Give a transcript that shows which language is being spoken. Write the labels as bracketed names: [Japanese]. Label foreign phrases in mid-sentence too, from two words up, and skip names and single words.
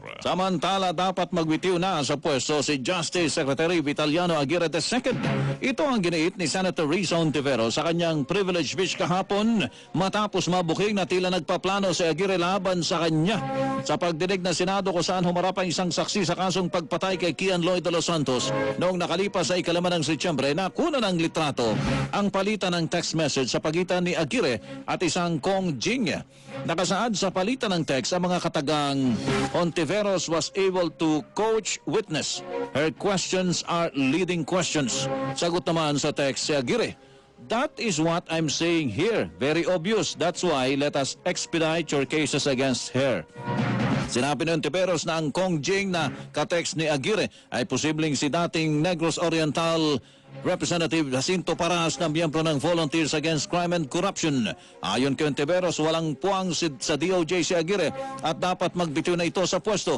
[Filipino] Samantala, dapat magbitiw na sa pwesto si Justice Secretary Vitaliano Aguirre II. Ito ang giniit ni Senator Risa Ontiveros sa kanyang [English] privilege speech [Filipino] kahapon matapos mabuking na tila nagpaplano si Aguirre laban sa kanya. Sa pagdinig ng Senado kung saan humarap ang isang saksi sa kasong pagpatay kay Kian Lloyd de los Santos noong nakalipas sa ikalaman ng Setyembre, nakuna ng litrato ang palitan ng [English] text message [Filipino] sa pagitan ni Aguirre at isang Kong Jing. Nakasaad sa palitan ng text ang mga katagang [English] Ontiveros was able to coach witness. Her questions are leading questions. [Filipino] Sagot naman sa text si Aguirre, [English] that is what I'm saying here. Very obvious. That's why let us expedite your cases against her. [Filipino] Sinabi ng Ontiveros na ang Kong Jing na katext ni Aguirre ay posibleng si dating Negros Oriental Representative Jacinto Paras na miyembro ng Volunteers Against Crime and Corruption. Ayon kay Ontiveros, walang puwang sa DOJ si Aguirre at dapat magbitiw na ito sa pwesto.